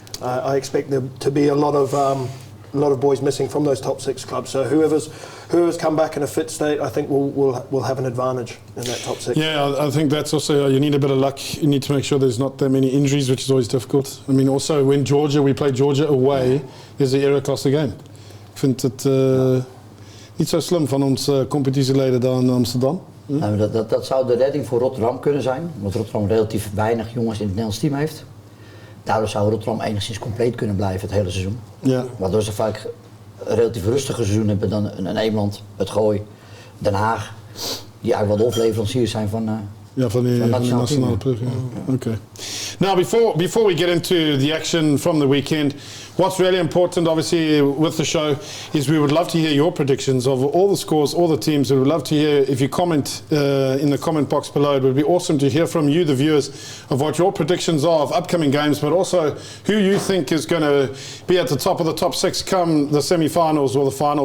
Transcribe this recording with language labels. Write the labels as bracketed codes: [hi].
[en] I expect there to be a lot of boys missing from those top 6 clubs. So whoever's come back in a fit state, I think will have an advantage in that top 6. Yeah, I think that's also, you need a bit of luck. You need to make sure there's not that many injuries, which is always difficult. I mean, also when we play Georgia away, is the Eredivisie game. [nl] Ik vind het niet zo slim van onze competitieleden daar in Amsterdam. Nou, dat zou de redding voor Rotterdam kunnen zijn, omdat Rotterdam relatief weinig jongens in het Nederlands team heeft. Daardoor zou Rotterdam enigszins compleet kunnen blijven het hele seizoen. Ja. Waardoor ze vaak een relatief rustiger seizoen hebben dan een Eemland, het Gooi, Den Haag, die eigenlijk wel de hoofdleveranciers zijn van van de nationale ploeg. [en] Yeah. Okay. Now, before we get into the action from the weekend, what's really important, obviously, with the show is we would love to hear your predictions of all the scores, all the teams. We would love to hear if you comment in the comment box below. It would be awesome to hear from you, the viewers, of what your predictions are of upcoming games, but also who you think is going to be at the top of the top 6 come the semi-finals or the final.